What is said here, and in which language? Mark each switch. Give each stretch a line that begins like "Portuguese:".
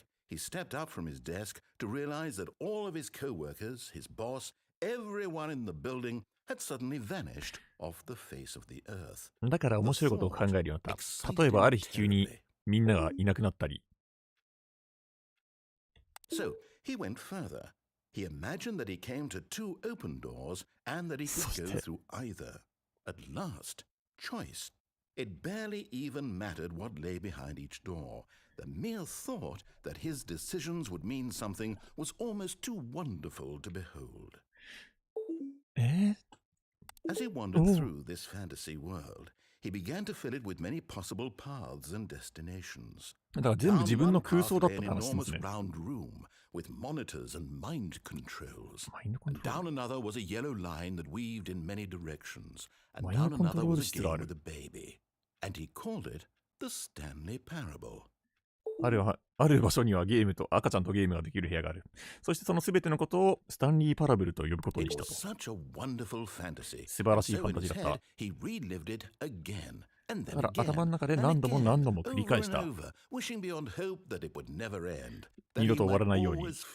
English: He stepped up from his desk to realize that all of his co-workers, his boss, everyone in the building had suddenly vanished off the face of the earth.
Japanese: だから面白いことを考えるようになった。例えばある日急にみんながいなくなったり。
English: So he went further. He imagined that he came to two open doors and that he could go through either. At last, choice. It barely even mattered what lay behind each door. The mere thought that his decisions would mean something was almost too wonderful to behold. As he wandered through this fantasy world, he began to fill it with many possible paths and destinations.
Japanese: だから全部自分の空想だったって話してますね。
English: An enormous round room with monitors and mind controls. And down another was a yellow line that weaved in many directions. And down another was a game with a baby. And he called it the Stanley Parable.
Japanese: ある場所にはゲームと赤ちゃんとゲームができる部屋がある。そしてそのすべてのことをスタンリー・パラブルと呼ぶことにしたと。素晴らしいファンタジーだった。だから頭の中で何度も何度も繰り返した。二度と終わらないように。